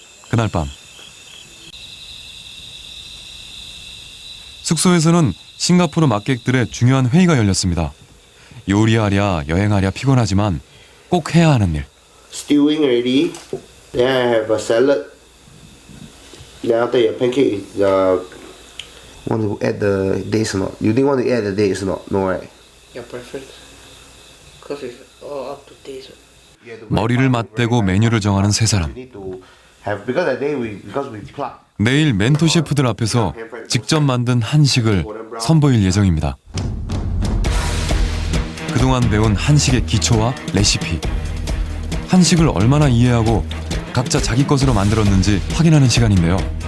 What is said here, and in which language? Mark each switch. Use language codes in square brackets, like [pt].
[ko] 그날 밤 숙소에서는 싱가포르 막객들의 중요한 회의가 열렸습니다. 요리하랴 여행하랴 피곤하지만 꼭 해야 하는 일. [en] Stewing ready. Then I have a salad. Then after your pancake is want to add the dates or not? You didn't want to add the dates or not? No, right? Your preference? Because it's all up to taste. [ko] 머리를 맞대고 메뉴를 정하는 세 사람. [en] You need to have because that day because we plug. [ko] 내일 멘토 셰프들 앞에서 직접 만든 한식을 선보일 예정입니다. 그동안 배운 한식의 기초와 레시피, 한식을 얼마나 이해하고 각자 자기 것으로 만들었는지 확인하는 시간인데요.